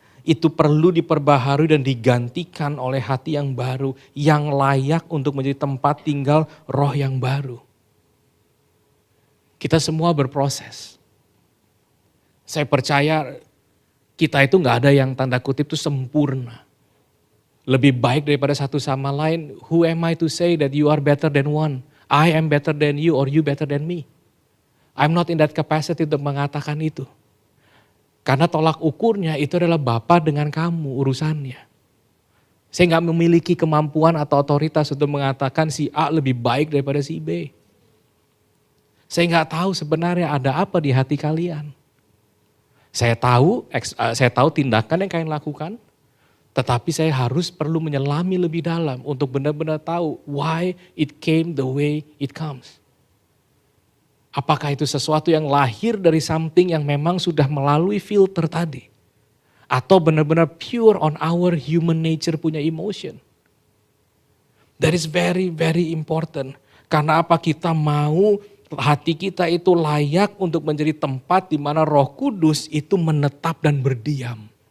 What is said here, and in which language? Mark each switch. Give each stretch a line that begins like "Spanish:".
Indonesian: itu perlu diperbaharui dan digantikan oleh hati yang baru, yang layak untuk menjadi tempat tinggal roh yang baru. Kita semua berproses. Saya percaya kita itu gak ada yang tanda kutip itu sempurna. Lebih baik daripada satu sama lain.
English: Who am I to say that you are better than one? I am better than you or you better than me. I'm not in that capacity
Indonesian: untuk mengatakan itu. Karena tolak ukurnya itu adalah Bapa dengan kamu urusannya. Saya gak memiliki kemampuan atau otoritas untuk mengatakan si A lebih baik daripada si B. Saya gak tahu sebenarnya ada apa di hati kalian. Saya tahu tindakan yang kalian lakukan, tetapi saya harus perlu menyelami lebih dalam untuk benar-benar tahu
English: why it came the way it comes.
Indonesian: Apakah itu sesuatu yang lahir dari something yang memang sudah melalui filter tadi? Atau benar-benar
English: pure on our human nature
Indonesian: punya
English: emotion? That is very, very important.
Indonesian: Karena apa kita mau hati kita itu layak untuk menjadi tempat di mana Roh Kudus itu menetap dan berdiam.